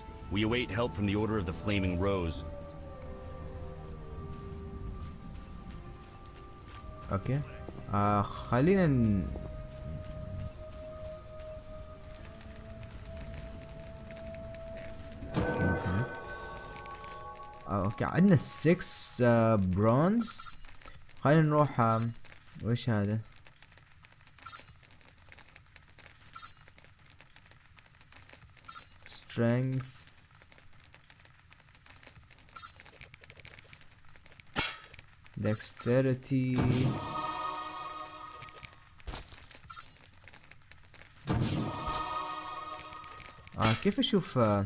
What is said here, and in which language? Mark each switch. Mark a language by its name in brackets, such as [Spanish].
[English] We await help from the Order of the Flaming Rose. [Arabic] اوكي خلينا اوكي عندنا 6 برونز. خلينا نروح وش هذا؟ strength dexterity كيف اشوف